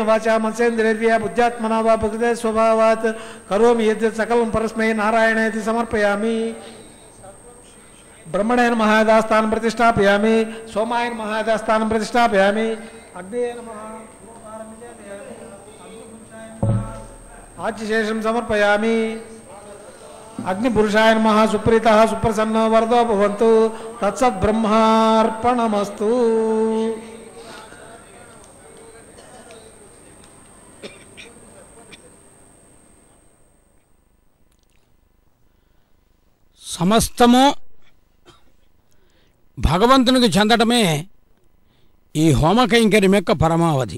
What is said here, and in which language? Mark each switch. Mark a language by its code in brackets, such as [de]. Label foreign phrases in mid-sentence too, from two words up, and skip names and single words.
[sa] वाचा मनसेन्द्रियर्या बुद्ध्यात्मना वा प्रकृते स्वभावात् करोमि यद्यत् सकलं परस्मै नारायणेति समर्पयामि ब्रह्मणेन महादास्थानं प्रतिष्ठापयामि सोमायन महादास्थानं प्रतिष्ठापयामि अग्नेय नमः आज्यशेषं समर्पयामि अग्निपुरुषाय नमः सुप्रीतः सुप्रसन्नो वरदो भवन्तु तत्सत् ब्रह्मार्पणमस्तु [te] సమస్తము భగవంతునికి చెందటమే ఈ హోమ కైంకర్యం యొక్క పరమావధి.